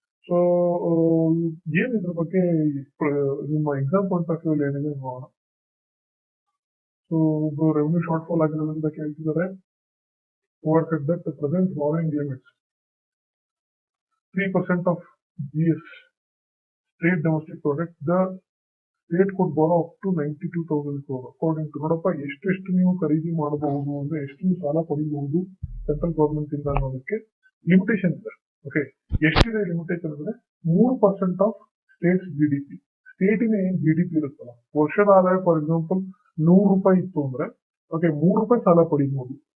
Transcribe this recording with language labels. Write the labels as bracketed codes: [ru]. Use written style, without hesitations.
[kn] So ಏನ್ ಇದ್ರ ಬಗ್ಗೆ ನಿಮ್ಮ ಎಕ್ಸಾಮ್ ಪಾಯಿಂಟ್ ಆಫ್ ವ್ಯೂ ಏನಿದೆ ನೋಡೋಣ. ಸೊ ರೆವೆನ್ಯೂ ಶಾರ್ಟ್ ಫಾಲ್ ಆಗಿರೋದ್ರಿಂದ ಕೇಳ್ತಿದ್ದಾರೆ. [en] Power said that the present borrowing limits 3% of GS state domestic product. The state could borrow up to 92,000 crore. [kn] According to ನೋಡಪ್ಪ ಎಷ್ಟು ನೀವು ಖರೀದಿ ಮಾಡಬಹುದು ಅಂದ್ರೆ ಎಷ್ಟು ನೀವು ಸಾಲ ಪಡಿಬಹುದು ಸೆಂಟ್ರಲ್ ಗವರ್ಮೆಂಟ್ ಇಂದ ಅನ್ನೋದಕ್ಕೆ ಲಿಮಿಟೇಷನ್ ಇದೆ. ಓಕೆ, ಎಷ್ಟಿದೆ ಲಿಮಿಟೇಷನ್ ಅಂದ್ರೆ 3% ಆಫ್ ಸ್ಟೇಟ್ಸ್ GDP. ಸ್ಟೇಟಿನ ಏನ್ GDP ಇರುತ್ತಲ್ಲ, ವರ್ಷದ ಆದಾಯ ಫಾರ್ ಎಕ್ಸಾಂಪಲ್ 100 ರೂಪಾಯಿ ಇತ್ತು ಅಂದ್ರೆ ಓಕೆ 3 ರೂಪಾಯಿ ಸಾಲ ಪಡಿಬಹುದು.